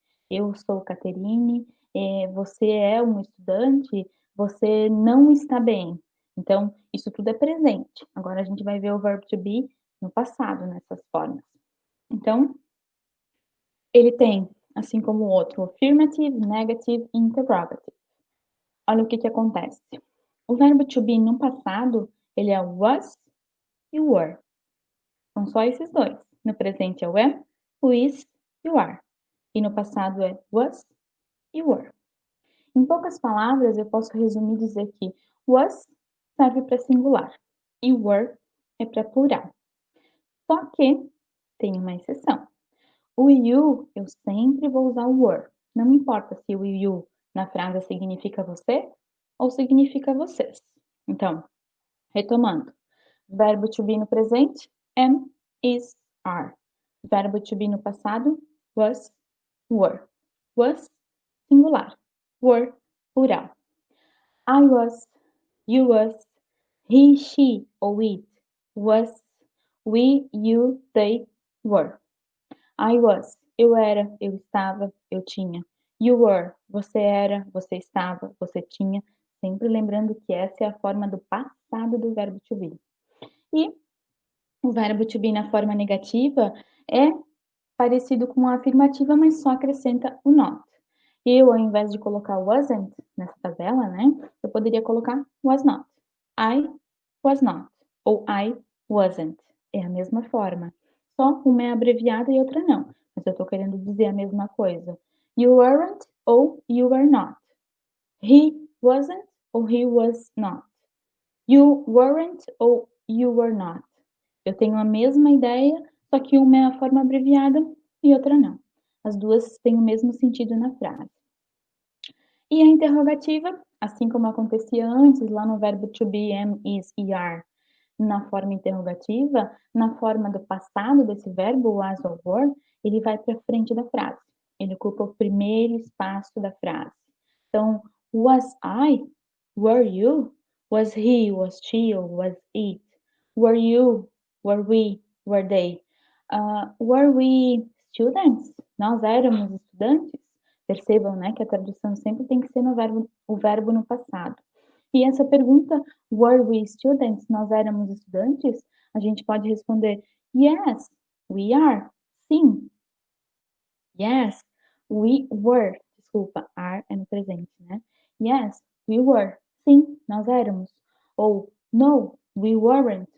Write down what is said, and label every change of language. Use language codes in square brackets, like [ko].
[pt] Eu sou Caterine, você é um estudante, você não está bem. Então, isso tudo é presente. Agora a gente vai ver o verbo to be no passado, nessas formas. Então, ele tem, assim como o outro, affirmative, negative e interrogative. Olha o que acontece. O verbo to be no passado, ele é was e were. São só esses dois. No presente é o am, o is e o are. E no passado é was e were. Em poucas palavras, eu posso resumir e dizer que was serve para singular e were é para plural. Só que tem uma exceção. O you, eu sempre vou usar o were. Não importa se o you na frase significa você ou significa vocês. Então, retomando. Verbo to be no presente, am, is, are. Verbo to be no passado, was, were. [en] Was, singular. Were, plural. I was, you was, he, she ou it was, we, you, they were. I was, [pt] eu era, eu estava, eu tinha. [en] You were, [pt] você era, você estava, você tinha. Sempre lembrando que essa é a forma do passado do verbo to be. E o verbo to be na forma negativa é parecido com a afirmativa, mas só acrescenta o not. Eu, ao invés de colocar wasn't nessa tabela, né, eu poderia colocar [en] was not. I was not. Ou I wasn't. [pt] É a mesma forma. Só uma é abreviada e outra não. Mas eu estou querendo dizer a mesma coisa. [en] You weren't ou you were not. He wasn't ou he was not. You weren't ou you were not. [pt] Eu tenho a mesma ideia, só que uma é a forma abreviada e outra não. As duas têm o mesmo sentido na frase. E a interrogativa, assim como acontecia antes lá no verbo to be, am, is, are, na forma interrogativa, na forma do passado desse verbo, was ou were, ele vai para frente da frase. Ele ocupa o primeiro espaço da frase. [en] Então, was I? Were you? Was he? Was she? Or was it? Were you? Were we? Were they? Were we students? [pt] Nós éramos estudantes? Percebam, né, que a tradução sempre tem que ser no verbo, o verbo no passado. E essa pergunta, [en] were we students? [pt] Nós éramos estudantes? A gente pode responder, [en] yes, we are. [pt] Sim. [en] Yes, we were. [pt] Desculpa, are é no presente, né? [en] Yes, we were. [pt] Sim, nós éramos. Ou [en] no, we weren't.